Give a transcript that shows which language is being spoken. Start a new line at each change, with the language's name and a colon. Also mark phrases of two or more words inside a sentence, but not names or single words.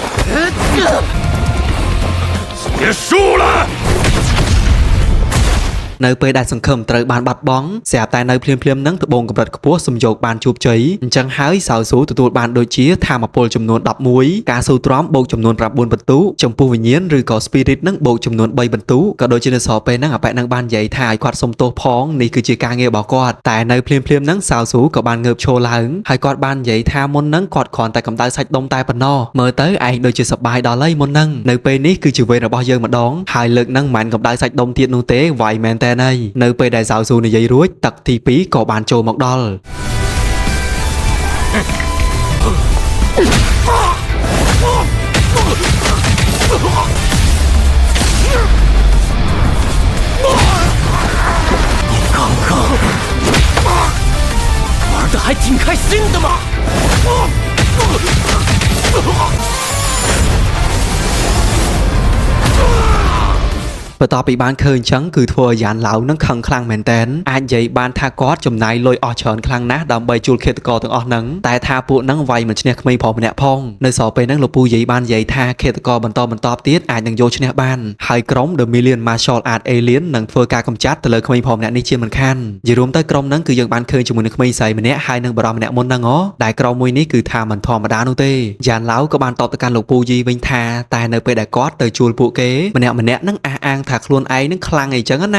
Chinese: 结束了。
Khmer: នៅពេលដែលសង្ឃឹមត្រូវបានបាត់បង់ស្រាប់តែនៅភ្លាមៗហ្នឹងត្បូងកម្រិតខ្ពស់សំយោគបានជួបជ័យអញ្ចឹងហើយសៅស៊ូទទួលបានដូចជាធម្មពលចំនួន11ការស៊ូ ទ្រាំបូកចំនួន9បន្ទុកចំពោះវិញ្ញាណឬក៏ spirit ហ្នឹងបូកចំនួន3បន្ទុកក៏ដូចជានៅសល់ពេលហ្នឹងអប៉ែនឹងបាននិយាយថាឲ្យគាត់សុំទោសផងនេះគឺជាការងាររបស់គាត់តែនៅភ្លាមៗហ្នឹងសៅស៊ូក៏បានងើបឈរឡើងហើយគាត់បាននិយាយថាមុនហ្នឹងគាត់គ្រាន់តែកម្ដៅសាច់ដុំតែប៉ុណ្ណោះមើលទៅឯងដូចជាសប្បាយដល់ហើយមុនហ្នឹងនៅពេលនេះគឺជាវេនរបស់យើងម្ដងហើយលើកហ្នឹងមិនកម្ដៅសាច់ដុំទៀតនោះទេវាយមែនតើហើយនៅពេលដែលសៅស៊ូនិយាយរួចទឹកទី2ក៏បានចូលមកដល់
Chinese: 刚刚玩的还挺开心的嘛！
Khmer: បន្ទាប់ពីបានឃើញអញ្ចឹងគឺធ្វើឲ្យយ៉ានឡៅនឹងខឹងខ្លាំងមែនតែនអាចនិយាយបានថាគាត់ចំណាយលុយអស់ច្រើនខ្លាំងណាស់ដើម្បីជួលឃាតករទាំងអស់ហ្នឹង តែថាពួកហ្នឹងវាយមិនឈ្នះក្មេងប្រុសម្នាក់ផងនៅសល់ពេលហ្នឹងលោកពូយាយបាននិយាយថាឃាតករបន្តទៀតអាចនឹងយកឈ្នះបានហើយក្រុម The Million Martial Art Alien នឹងធ្វើការកម្ចាត់ទៅលើក្មេងប្រុសម្នាក់នេះជាមិនខាននិយាយរួមទៅក្រុមហ្នឹងគឺយើងបានឃើញជាមួយនឹងក្មេងស្រីម្នាក់ហើយនឹងបារម្ភម្នាក់មុនហ្នឹងដែលក្រុមមួយនេះគឺថាមិនធម្មតានោះទេយ៉ានឡៅក៏បានតបទៅកាន់លោកពូយាយវិញថាតែនៅពេលដែលគាត់ទៅជួលពួកគេម្នាក់ហ្នឹងអះអាងថាខ្លួនឯងនឹងខ្លាំងអីចឹងណា